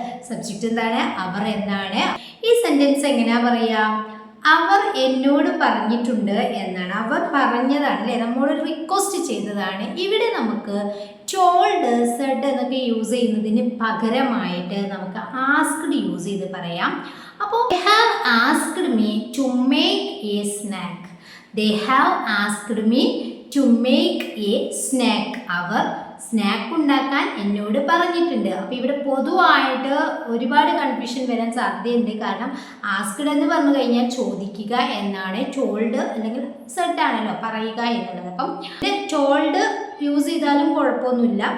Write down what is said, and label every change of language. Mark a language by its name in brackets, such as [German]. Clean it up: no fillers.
[Malayalam] Subject എന്താണ്? അവർ എന്നാണ്. ഈ സെന്റൻസ് എങ്ങനെയാ പറയാ? അവർ എന്നോട് പറഞ്ഞിട്ടുണ്ട് എന്നാണ്. അവർ പറഞ്ഞതാണ് അല്ലേ, നമ്മോട് റിക്വസ്റ്റ് ചെയ്തതാണ്. ഇവിടെ നമുക്ക് ടോൾഡ്, സെഡ് എന്നൊക്കെ യൂസ് ചെയ്യുന്നതിന് പകരമായിട്ട് നമുക്ക് ആസ്ക്ഡ് യൂസ് ചെയ്ത് പറയാം. അപ്പോൾ [English] they have asked me to make a snack. They have asked me to make a snack. [Malayalam] Our snack ഉണ്ടാക്കാൻ എന്നോട് പറഞ്ഞിട്ടുണ്ട്. അപ്പോൾ ഇവിടെ പൊതുവായിട്ട് ഒരുപാട് കൺഫ്യൂഷൻ വരാൻ സാധ്യതയുണ്ട്. കാരണം ആസ്ക്ഡ് എന്ന് പറഞ്ഞു കഴിഞ്ഞാൽ ചോദിക്കുക എന്നാണ്, ടോൾഡ് അല്ലെങ്കിൽ സെഡ് ആണല്ലോ പറയുക എന്നുള്ളത്. അപ്പം ടോൾഡ് യൂസ് ചെയ്താലും കുഴപ്പമൊന്നുമില്ല.